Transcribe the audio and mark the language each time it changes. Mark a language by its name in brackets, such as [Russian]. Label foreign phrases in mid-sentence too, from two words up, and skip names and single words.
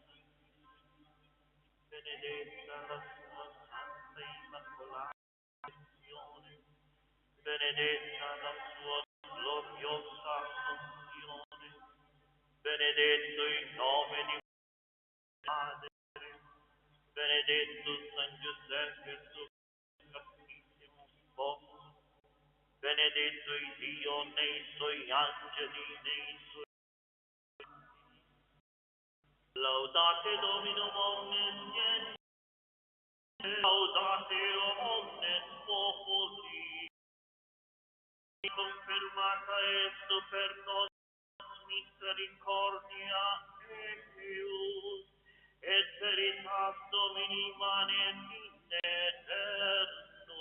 [Italian] benedetta la sua santa immacolata Passione, benedetta la sua gloriosa assunzione, benedetto il nome di Padre, benedetto San Giuseppe, suo Santissimo Sposo, benedetto il Dio nei suoi angeli, nei suoi [Latin] laudate Dominum omnes laudate omnes populi, confermata esso per nos misericordia Deus, et veritas Domini manet in eterno.